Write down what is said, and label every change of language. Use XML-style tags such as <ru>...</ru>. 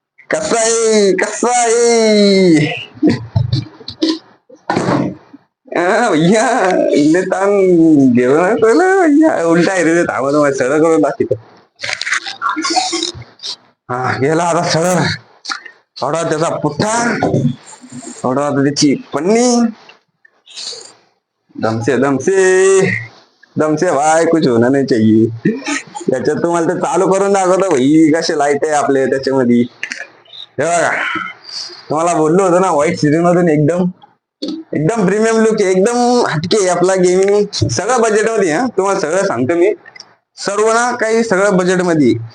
<mr>कसं आहे कसं आहे भैया ताण घेऊन भैया उलटा आहे रे. थांबा तुम्हाला सरळ करून दाखवतो. हा गेला आता सरळ. थोडा त्याचा पुठ्ठा, थोडा त्याची पन्नी.</mr> <hi>दमसे दमसे दमसे भाई कुछ होना नहीं चाहिए.</hi> <mr>त्याच्यात तुम्हाला ते चालू करून दाखवतो भाई कसे लाईट आहे आपले त्याच्यामध्ये. हे बघा तुम्हाला बोललो होतो ना, व्हाईट सिरीज मधून एकदम प्रीमियम लुक आहे, एकदम हटके आपला गेमिंग. सगळं बजेट मध्ये. हा तुम्हाला सगळं सांगतो मी, सर्व ना काही सगळं बजेट मध्ये.</mr>